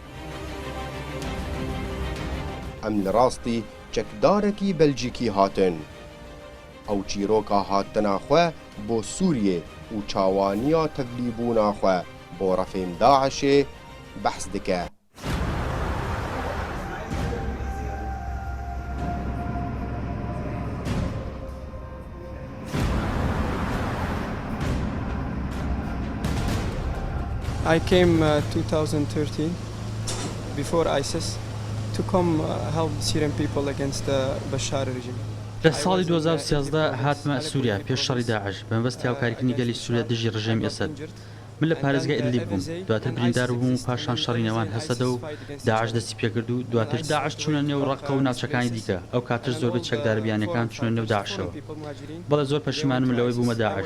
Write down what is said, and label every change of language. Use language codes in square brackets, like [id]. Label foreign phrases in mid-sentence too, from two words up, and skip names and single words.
[ku] Em li rastî çekdarekî Belcîkî hatin. Ew çîroka hatina xwe bo Sûriyê û çawaniya tevlîbûna xwe bo refên Daişê behs dike. [en] I came 2013 before ISIS to come help Syrian people against the Bashar regime. [ckb] لە ساڵی 2013 هاتمە سووریا پێش شەڕی داعش بەمەبەستی هاوکاریکردنی گەلی سووریا دژی ڕژێمی ئەسەد. من لە پارێزگای ئیدلیب بووم، دواتر بریندار بووم و پاشان شەڕی نێوان هەسەدە و داعش دەستی پێکرد و دواتر داعش چوونە نێو ڕەقە و ناوچەکانی دیکە. ئەو کاتر زۆربەی چەکداربیانەکان چوونە نێو داعشەوە. بەڵێ زۆر پەشیمانم لەوەی بوومە داعش.